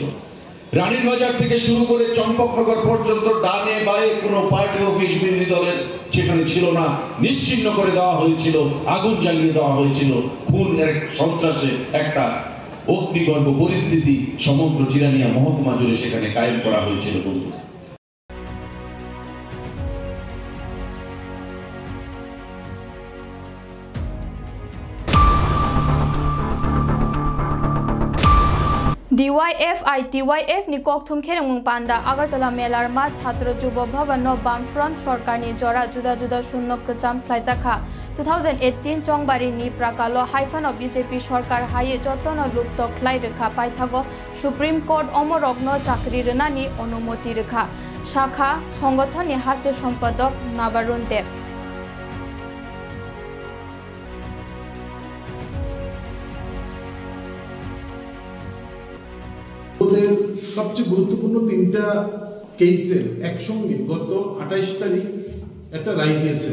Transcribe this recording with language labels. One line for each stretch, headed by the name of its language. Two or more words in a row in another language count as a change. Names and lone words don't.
Bangla: রানীর বাজার থেকে শুরু করে চম্পকনগর পর্যন্ত ডানে বায়ে কোনো পার্টি অফিস বিরোধী দলের সেখানে ছিল না, নিশ্চিহ্ন করে দেওয়া হয়েছিল, আগুন জ্বালিয়ে দেওয়া হয়েছিল, খুনের সন্ত্রাসে একটা অগ্নিগর্ভ পরিস্থিতি সমগ্র জিরানিয়া মহকুমা জুড়ে সেখানে কায়েম করা হয়েছিল। বন্ধু,
Kok Borok: DYF ni kokthum kheremung panda Agartala Melar ma Chhatra Jubo Bhavan no Bamfront Sarkar ni jora juda juda shunno kacham khlaijakha 2018 Chongbari ni prakalo haifan of BJP Sarkar haye jotono lupto khlai rekha paithago Supreme Court omorogno chakri renani onumoti rekha Shakha Songothon ni hase সম্পাদক Nabarun Deb
Bangla: ওদের সবচেয়ে গুরুত্বপূর্ণ তিনটা কেসে একসঙ্গে গত 28 তারিখ একটা রায় দিয়েছে।